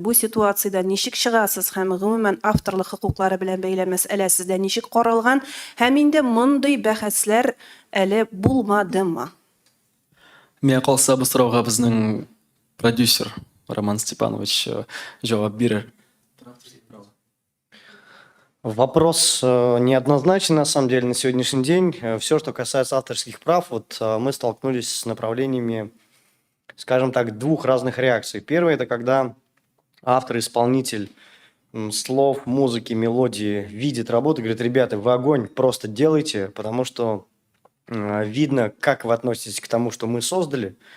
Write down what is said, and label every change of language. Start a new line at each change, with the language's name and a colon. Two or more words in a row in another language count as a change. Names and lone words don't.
Tatar: Бу ситуациядә ничек чыгасыз һәм гомумән авторлык хокуклары белән бәйле мәсьәлә сездә ничек каралган? Һәм инде мондый бәхәсләр әле булмадымы? Миңа калса бу сорауга безнең продюсер Роман Степанович җавап бирер.
Russian: Вопрос неоднозначный, на самом деле, на сегодняшний день. Все, что касается авторских прав, вот мы столкнулись с направлениями, скажем так, двух разных реакций. Первое – это когда автор-исполнитель слов, музыки, мелодии видит работу, говорит: ребята, вы огонь, просто делайте, потому что видно, как вы относитесь к тому, что мы создали.